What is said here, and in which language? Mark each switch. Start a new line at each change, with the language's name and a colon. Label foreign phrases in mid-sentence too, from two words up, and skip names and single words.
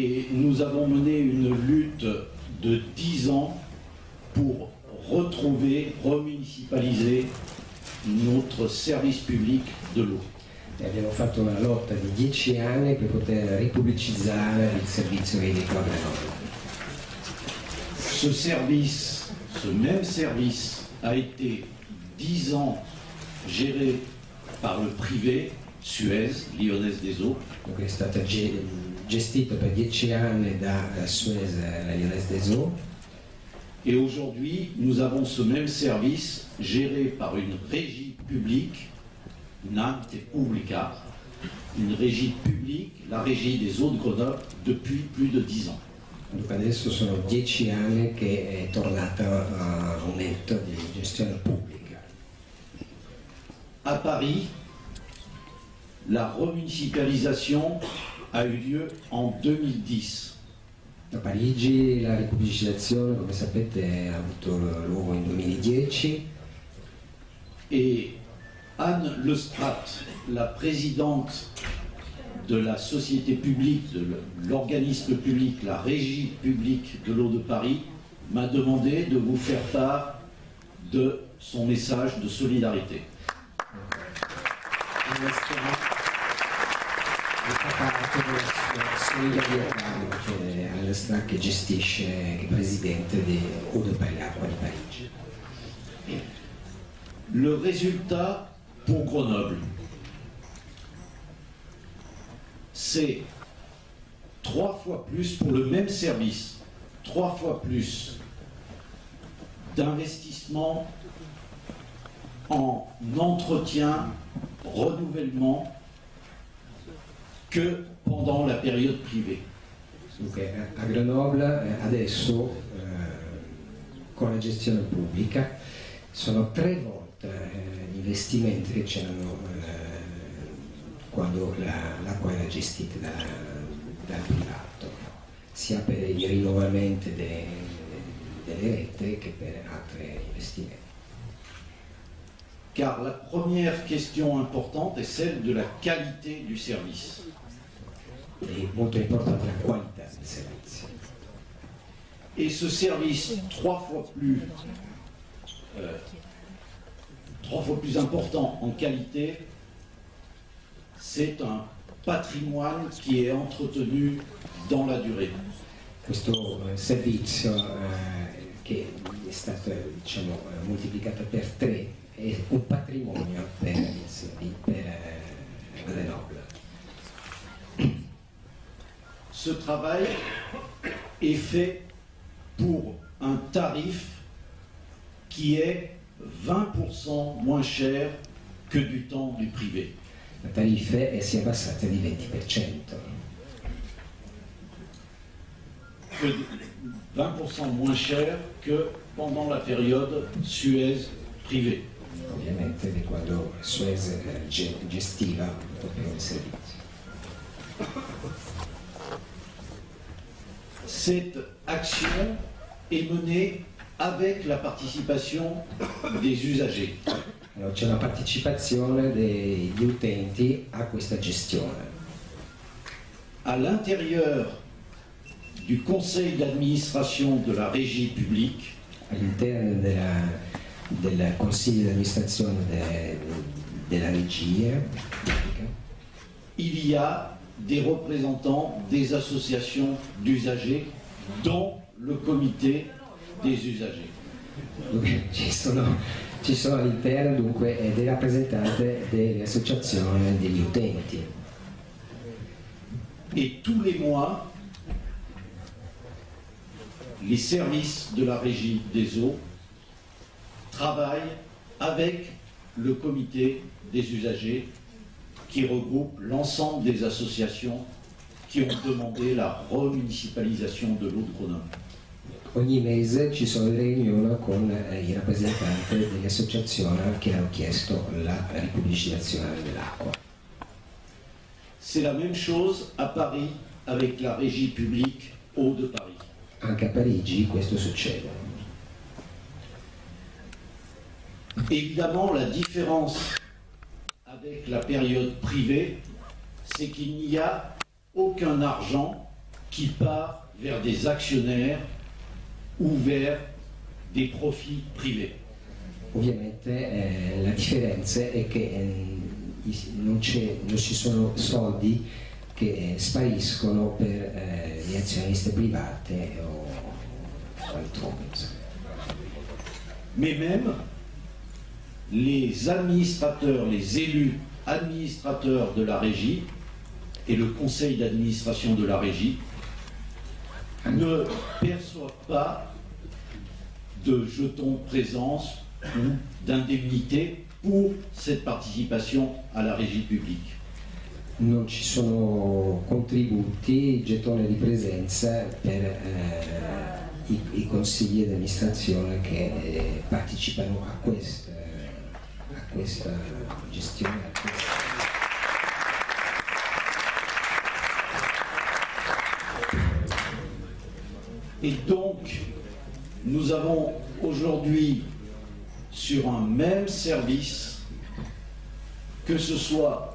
French: nous avons mené une lutte de 10 ans pour retrouver, remunicipaliser notre service public de l'eau.
Italian: Abbiamo fatto una lotta di 10 anni per poter ripubblicizzare il servizio idrico a Grenoble.
French: Ce service, ce même service, a été 10 ans géré par le privé, Suez, Lyonnaise des Eaux.
Italian: Dunque è stata gestito per 10 anni da Suez, la Lyonnaise des Eaux.
French: Et aujourd'hui, nous avons ce même service géré par une régie publique, Nante Publica, une régie publique, la régie des eaux de Grenoble, depuis plus de 10 ans.
Italian: Dunque adesso sono 10 anni che è tornata a un ente di gestione pubblica.
French: À Paris, la remunicipalisation a eu lieu en 2010.
Italian: A Parigi la ripubblicizzazione, come sapete, ha avuto luogo nel 2010
French: et Anne Lestrat, la présidente de la société publique, de l'organisme public, la régie publique de l'eau de Paris, m'a demandé de vous faire part de son message de solidarité.
Italian: All'Estra che gestisce, che è presidente di Eau de Paris, Acqua di Parigi.
French: Le résultat pour Grenoble, c'est 3 fois plus pour le même service, 3 fois plus d'investissement en entretien, renouvellement que pendant la période privée.
Italian: Dunque, a Grenoble adesso con la gestione pubblica sono 3 volte gli investimenti che c'erano quando l'acqua era gestita dal privato, sia per i rinnovamenti delle reti che per altri investimenti.
French: Car la première question importante est celle de la qualité du service.
Italian: È molto importante la qualità del servizio.
French: Et ce service 3 fois plus important en qualité, c'est un patrimoine qui est entretenu dans la durée.
Italian: Questo servizio che è stato moltiplicato per 3 è un patrimonio per Grenoble.
French: Ce travail est fait pour un tarif qui est 20% moins cher que du temps du privé.
Italian: La tariffa si è abbassata di 20%.
French: 20% moins cher que pendant la période Suez privée.
Italian: Ovviamente di quando Suez gestiva proprio il servizio.
French: Cette action est menée avec la participation des usagers.
Italian: Allora, c'è una partecipazione degli utenti a questa gestione.
French: À l'intérieur du conseil d'administration de la régie publique,
Italian: All'interno del consiglio di amministrazione della regia pubblica
French: il y a des représentants des associations d'usagers, dont le comité des usagers.
Italian: ci sono all'interno dunque dei rappresentanti delle associazioni degli utenti.
French: Et tous les mois, les services de la régie des eaux travaillent avec le comité des usagers qui regroupe l'ensemble des associations qui ont demandé la remunicipalisation de l'eau de Grenoble.
Italian: Ogni mese ci sono delle riunioni con i rappresentanti delle associazioni che hanno chiesto la ripubblicizzazione dell'acqua.
French: C'est la même chose à Paris avec la régie publique Eau de Paris.
Italian: Anche a Parigi questo succede.
French: Évidemment, la différence avec la période privée, c'est qu'il n'y a aucun argent qui part vers des actionnaires ou vers des profits privés.
Italian: Ovviamente la differenza è che non ci sono soldi che spariscono per gli azionisti privati o altrove.
French: Mais même les administrateurs, les élus administrateurs de la régie et le conseil d'administration de la régie ne perçoivent pas de jetons présence ou d'indemnité pour cette participation à la régie publique.
Italian: Non ci sono contributi, gettoni di presenza per i consigli di amministrazione che partecipano a questa gestione.
French: Et donc, nous avons aujourd'hui sur un même service, que ce soit